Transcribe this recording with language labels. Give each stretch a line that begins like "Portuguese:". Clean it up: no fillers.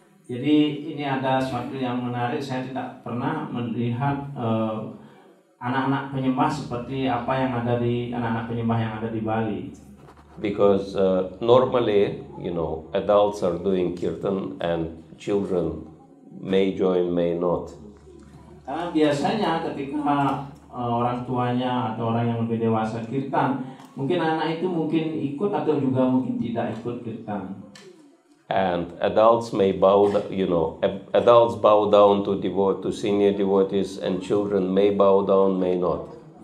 Indonesian: Jadi ini ada sesuatu yang menarik. Saya tidak pernah melihat anak-anak penyembah seperti apa yang ada di anak-anak penyembah yang ada di Bali.
English: Because normally, adults are doing kirtan and children may join, may not.
Indonesian: Karena biasanya ketika orang tuanya atau orang yang lebih dewasa kirtan, mungkin anak itu mungkin ikut atau juga mungkin tidak ikut kirtan.
English: And adults may adults bow down to senior devotees, and children may bow down, may not.